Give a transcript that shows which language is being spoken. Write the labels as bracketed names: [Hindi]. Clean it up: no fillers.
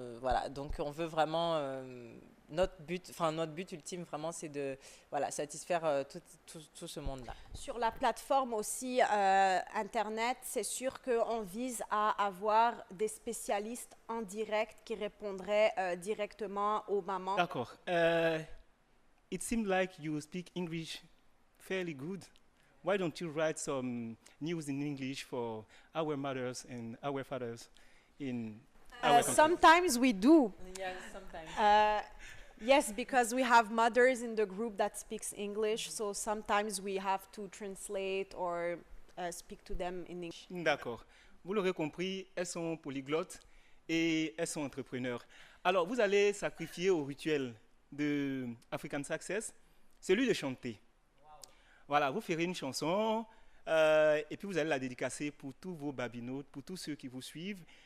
[French] Voilà, donc on veut vraiment notre but ultime vraiment, c'est de satisfaire tout ce monde-là. Sur la plateforme aussi Internet, c'est sûr qu'on vise à avoir des spécialistes en direct qui répondraient directement aux mamans. D'accord. [English] It seemed like you speak English fairly good. Why don't you write some news in English for our mothers and our fathers in our country? Sometimes we do. Yeah, sometimes. Yes, because we have mothers in the group that speaks English, so sometimes we have to translate or speak to them in English. [French] D'accord. Vous l'aurez compris, elles sont polyglottes et elles sont entrepreneurs. Alors, vous allez sacrifier au rituel de African Success, celui de chanter. Voilà, vous ferez une chanson et puis vous allez la dédicacer pour tous vos babinotes, pour tous ceux qui vous suivent.